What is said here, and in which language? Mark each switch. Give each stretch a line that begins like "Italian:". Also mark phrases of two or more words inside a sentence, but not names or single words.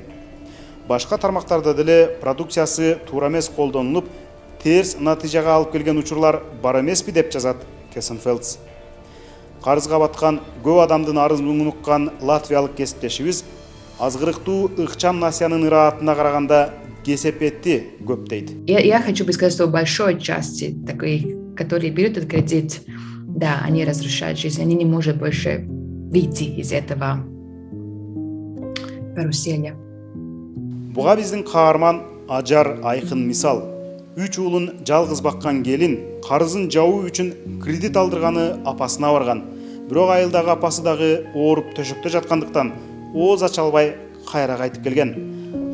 Kyrgyz: Башка тармактарда деле продукциясы туура эмес колдонулуп, терс натыйжага алып келген учурлар бар эмеспи деп жазат Кессенфелдс. Карызга баткан көп адамдын арызын унуккан латвиялык кесиптешибиз азгырыктуу ыкчам насыянын ыраатына караганда кесепетти көп дейт.
Russian: Я хочу бы сказать, что в большой части таких, которые берут этот кредит, да, они разрушают жизнь, они не могут больше выйти из этого карусели.
Kyrgyz: Буга биздин каарман Ажар айкын мисал. 3 уулун жалгыз баккан келин карызын жабуу үчүн кредит алдырганы апасына барган. Бирок айылдагы апасы дагы ооруп төшөктө жаткандыктан ооз ача албай кайра кайтып келген.